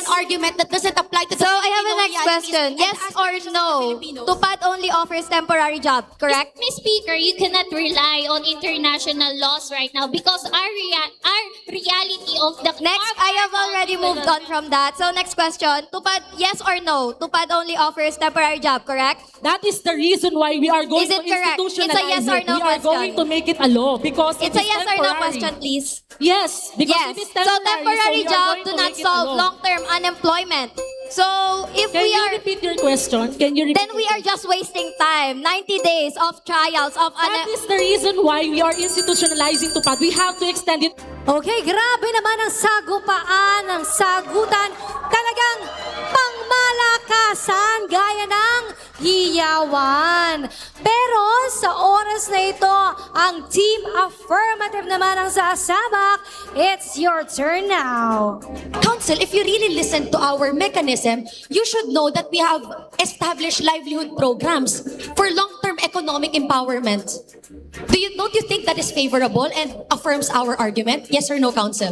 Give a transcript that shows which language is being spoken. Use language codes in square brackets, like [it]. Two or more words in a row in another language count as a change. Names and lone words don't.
[en] an argument that doesn't apply to the So I have a Filipino next realities question. and Yes or aspirations of the no? Filipinos. Tupad only offers temporary job, correct? Miss Speaker, you cannot rely on international laws right now because our reality of the Next, I have already moved on from that. So next question, Tupad, yes or no? Tupad only offers temporary job, correct? That is the reason why we are going Is it to correct? It's a institutionalize yes or it. no We are question. going to make it a law because It's it a is yes or no temporary. question, please. Yes, because Yes. it is So temporary. temporary we are job going do to not make it a solve law. long-term unemployment. So if Can we you are repeat your question? Can you repeat? then we are just wasting time. 90 days of trials of That is the reason why we are institutionalizing TUPAD. We have to extend it. [tl] Okay, grabe naman ang sagupaan, ang sagutan. Talagang pangmalakasan, gaya ng hiyawan. Pero sa oras na ito, ang Team Affirmative naman ang sasabak. [en] It's your turn now. Council, if you really listen to our mechanism, you should know that we have established livelihood programs for long-term economic empowerment. Don't you think that is favorable and affirms our argument? Yes or no, Council?